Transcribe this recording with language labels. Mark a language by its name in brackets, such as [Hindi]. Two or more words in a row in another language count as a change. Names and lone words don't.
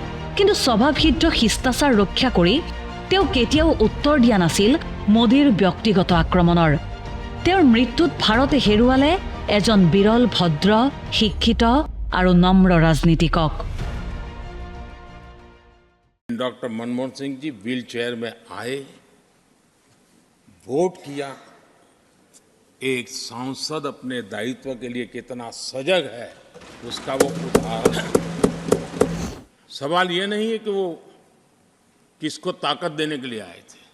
[Assamese] কিন্তু স্বভাৱসিদ্ধ শিষ্টাচাৰ ৰক্ষা কৰি তেওঁ কেতিয়াও উত্তৰ দিয়া নাছিল মোদীৰ ব্যক্তিগত আক্ৰমণৰ। তেওঁৰ মৃত্যুত ভাৰতে হেৰুৱালে এজন বিৰল ভদ্ৰ, শিক্ষিত আৰু নম্ৰ ৰাজনীতিকক। [Hindi] डॉक्टर मनमोहन सिंह जी व्हील चेयर में आए, वोट किया। एक सांसद अपने दायित्व के लिए कितना सजग है उसका वो उदाहरण है। सवाल ये नहीं है कि वो किसको ताकत देने के लिए आए थे।